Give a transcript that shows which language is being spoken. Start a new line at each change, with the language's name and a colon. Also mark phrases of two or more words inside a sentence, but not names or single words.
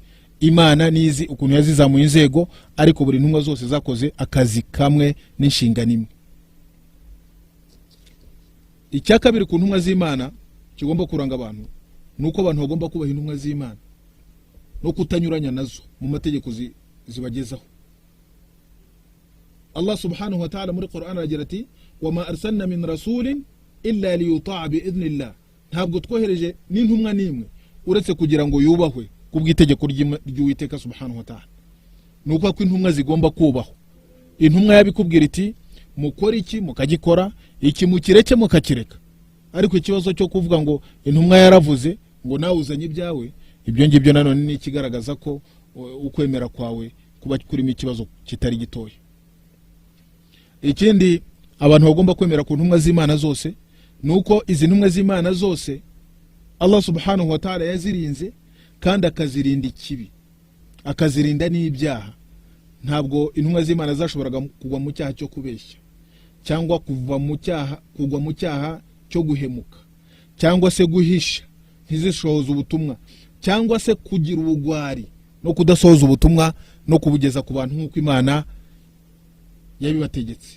Kinyarwanda: Imana nizi ukuntu yazizamuye inzego, ariko buri ntumwa zose zakoze akazi kamwe n'inshingano imwe. Icyakabiri ku ntumwa z'Imana kigomba kuranga abantu, nuko abantu bagomba kubaha intumwa z'Imana no kutanyuranya nazo mu mategeko zibagezaho.
Arabic: الله سبحانه وتعالى
Kinyarwanda: muri Qur'an aragira ati
Arabic: وما أرسلنا من رسول إلا ليطاع بإذن الله,
Kinyarwanda: ntabwo twohereje n'intumwa nimwe uretse kugira ngo yubahwe kubw'itegeko ry'Uwiteka
Arabic: سبحانه وتعالى.
Kinyarwanda: Nuko ko intumwa zigomba kubaho. Intumwa yabikubwira iti mukora iki mukagikora, iki mukireke mukakireka. Ariko ikibazo cyo kuvuga ngo intumwa yaravuze ngo nawe uzanye ibyawe, ibyo ngibyo nanone ni ikigaragaza ko ukwemera kwawe kuba kurimo ikibazo kitari gitoya. Ikindi abantu bagomba kwemera ku ntumwa z'Imana zose, nuko izi ntumwa z'Imana zose Allah
Arabic: سبحانه وتعالى
Kinyarwanda: yazirinze, kandi akazirinda ikibi, akazirinda n'ibyaha, ntabwo intumwa z'Imana zashoboraga kugwa mu cyaha cyo kubeshya cyangwa kugwa mu cyaha cyo guhemuka cyangwa se guhisha ntizishohoza ubutumwa cyangwa se kugira ubugwari no kudasohoza ubutumwa no kubugeza ku bantu nk'uko Imana yabibategetse.